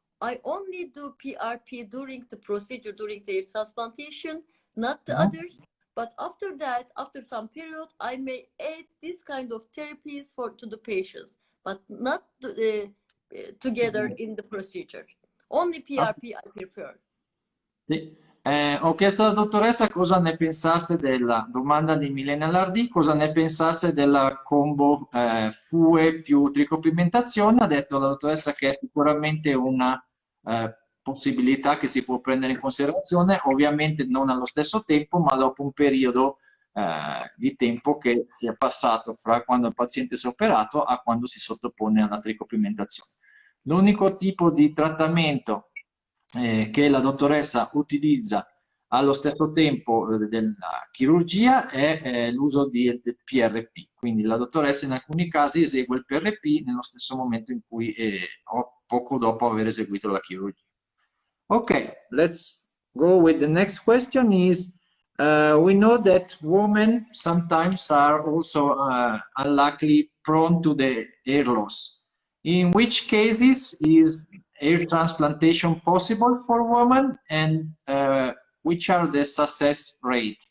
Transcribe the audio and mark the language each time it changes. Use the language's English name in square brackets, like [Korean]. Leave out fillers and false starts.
[English] I only do PRP during the procedure, during the transplantation, not the others. But after that, after some period, I may add this kind of therapies to the patients, but not together in the procedure. Only PRP I prefer. [Italian] Sì. Ho chiesto alla dottoressa cosa ne pensasse della domanda di Milena Lardì, cosa ne pensasse della combo FUE più tricopigmentazione. Ha detto la dottoressa che è sicuramente una possibilità che si può prendere in considerazione, ovviamente non allo stesso tempo, ma dopo un periodo di tempo che sia passato fra quando il paziente si è operato a quando si sottopone alla tricopigmentazione. L'unico tipo di trattamento che la dottoressa utilizza allo stesso tempo della chirurgia è l'uso del PRP, quindi la dottoressa in alcuni casi esegue il PRP nello stesso momento in cui poco dopo aver eseguito la chirurgia. [English] Okay, let's go with the next question is, we know that women sometimes are also unluckily prone to the hair loss. In which cases is hair transplantation possible for women, and which are the success rate?